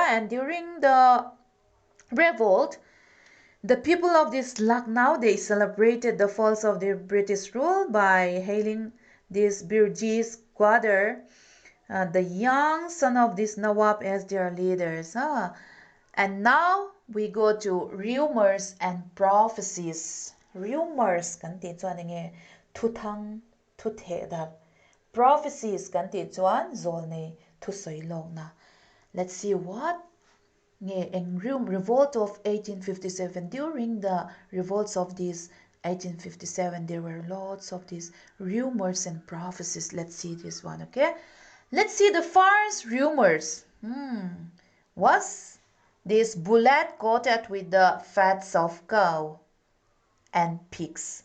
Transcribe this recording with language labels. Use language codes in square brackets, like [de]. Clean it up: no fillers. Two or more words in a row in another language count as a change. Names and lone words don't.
[en] And during the revolt, the people of this Lucknow, they celebrated the fall of the British rule by hailing this Birji's Quadr, the young son of this Nawab, as their leaders. And now we go to rumors and prophecies. [hmr] Rumors kan ti chuan nge thu thang thu the da. Prophecies kan ti chuan zol nei thu soi long na. [en] Let's see what in revolt of 1857. During the revolts of this 1857, there were lots of these rumors and prophecies. Let's see this one. Okay, let's see the first rumors. Was this bullet coated with the fats of cow and pigs?